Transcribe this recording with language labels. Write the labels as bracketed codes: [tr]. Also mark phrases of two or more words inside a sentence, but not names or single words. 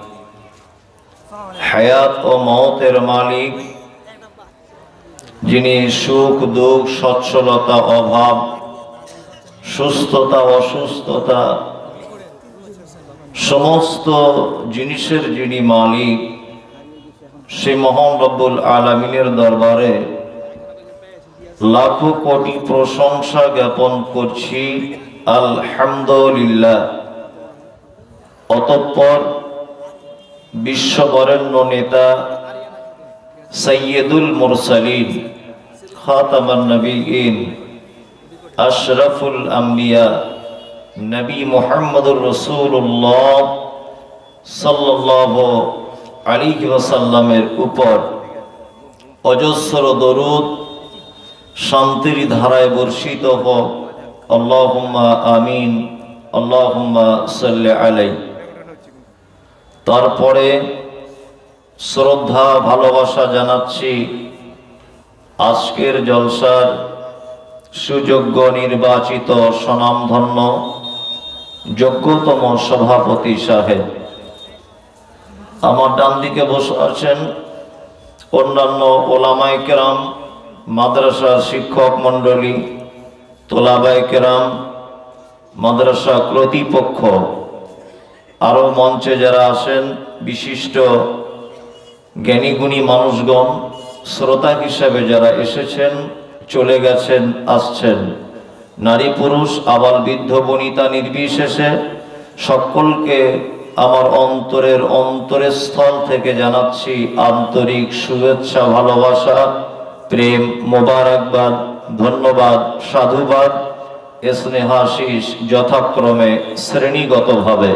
[bn] হায়াত ও মওতের মালিক, যিনি সুখ দুঃখ सচ্ছলতা অভাব সুস্থতা অসুস্থতা সমস্ত জিনিসের যিনি মালিক, সে মহান রাব্বুল আলামীনের দরবারে লাখো কোটি প্রশংসা জ্ঞাপন করছি आलহামদুলিল্লাহ। অতঃপর বিশ্ববরেণ্য নেতা [ar] سيد المرسلين خاتم النبيين أشرف الأنبياء نبي محمد رسول الله صلى الله عليه وسلم [bn] উপর অজস্র দরূদ শান্তির ধারায় বর্ষিত হোক। [ar] اللهم آمين، اللهم صل عليه. [bn] তারপরে শ্রদ্ধা ভালোবাসা जानाচ্ছি আজকের জলসার সুযোগ্য নির্বাচিত স্বনামধন্য যোগ্যতম সভাপতি সাহেব। আমার ডান দিকে বসে आছেন অন্যান্য ওলামায়ে কেরাম, মাদ্রাসার শিক্ষক মণ্ডলী, তোলাবায়ে কেরাম, মাদ্রাসা কর্তৃপক্ষ, আরো মঞ্চে যারা आছেন বিশিষ্ট জ্ঞানী গুণী মানুষগণ, শ্রোতা হিসাবে যারা एसेছেন, चले गेছেন, आसছেন, নারী পুরুষ আবাল বৃদ্ধ বনিতা নির্বিশেষে সকলকে আমার অন্তরের অন্তরস্থল থেকে जानाচ্ছি আন্তরিক শুভেচ্ছা ভালোবাসা প্রেম মোবারকবাদ ধন্যবাদ সাধুবাদ স্নেহাশীষ যথাক্রমে শ্রেণীগতভাবে।